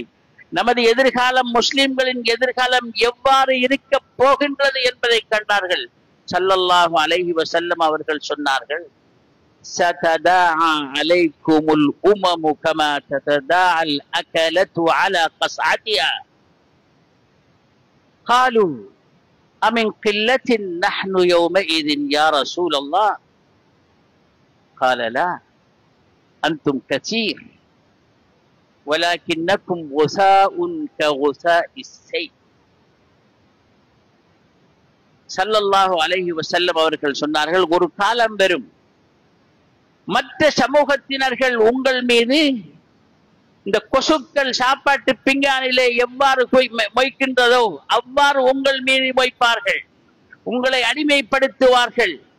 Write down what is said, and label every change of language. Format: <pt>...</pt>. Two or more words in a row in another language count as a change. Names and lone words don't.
<ta>நமது எதிர்காலம், முஸ்லிம்களின் எதிர்காலம் எவ்வாறு இருக்க போகின்றது என்பதை கண்டார்கள்.</ta> <ar>صلى الله عليه وسلم</ar> <ta>அவர்கள் சொன்னார்கள்,</ta> <ar>ستداعى عليكم الأمم كما تداعى الأكلة على قصعتها. قالوا أمن قلة نحن يومئذ يا رسول الله؟ قال لا أنتم كثير ولكنكم غثاء كغثاء السيل. صلى الله عليه وسلم</ar> <ta>அவர்கள் சொன்னார்கள், ஒரு காலம் வரும், மற்ற சமூகத்தினர்கள் உங்கள் மீது இந்த கொசுக்கள் சாப்பாட்டு பிங்கானிலே எவ்வாறு மொய்க்கின்றதோ அவ்வாறு உங்கள் மீது மொய்ப்பார்கள், உங்களை அடிமைப்படுத்துவார்கள்.</ta>